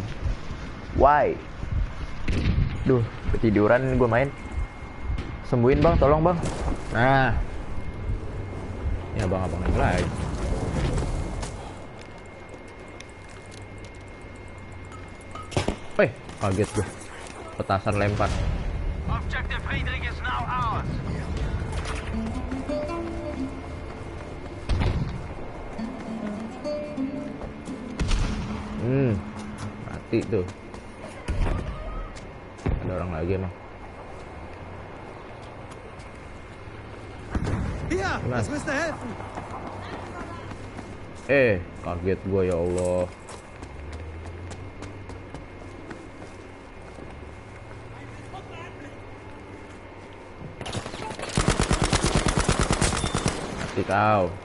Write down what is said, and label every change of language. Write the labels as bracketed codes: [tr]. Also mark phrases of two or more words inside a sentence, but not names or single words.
[id] Why? Duh, ketiduran gue main. Sembuhin bang, tolong bang. Nah, ya abang-abang lagi. Wih, kaget gue. Petasan lempar. [en] Objective Friedrich is now ours. [id] Mati tuh. Ada orang lagi emang. [de] Hier, das müsste helfen. [id] Kaget gue ya Allah. Mati kau.